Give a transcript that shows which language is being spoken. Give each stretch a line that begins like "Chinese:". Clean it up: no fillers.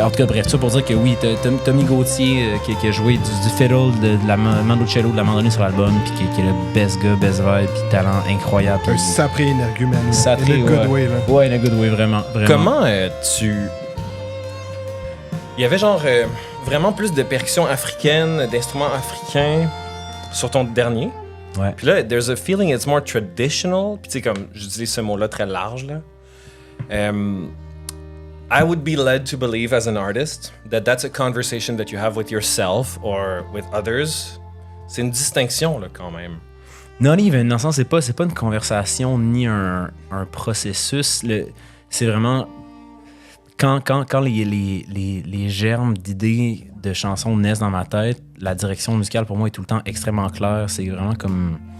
French: En tout cas, bref, ça pour dire que oui, Tommy Gauthier qui a joué du fiddle, de la mandocello, de la mandoline sur l'album, puis qui est le best gars, best vibe, puis talent incroyable. Un sapré énergumène. Sapré,
English: In a good
French: ouais.
English: way, là. Ouais, in a good way, vraiment.
French: Comment il y avait genre vraiment plus de percussions africaines, d'instruments africains sur ton dernier. Ouais. Puis là,
English: there's a feeling it's more traditional.
French: Puis tu sais, comme j'utilise ce mot-là très large, là.
English: I would be led to believe as an artist that that's a conversation that you have with yourself or with others.
French: C'est une distinction, là, quand même.
English: Not even,
French: dans le sens, c'est pas une conversation ni un processus. C'est vraiment... Quand les germes d'idées de chansons naissent dans ma tête, la direction musicale pour moi est tout le temps extrêmement claire. C'est vraiment comme...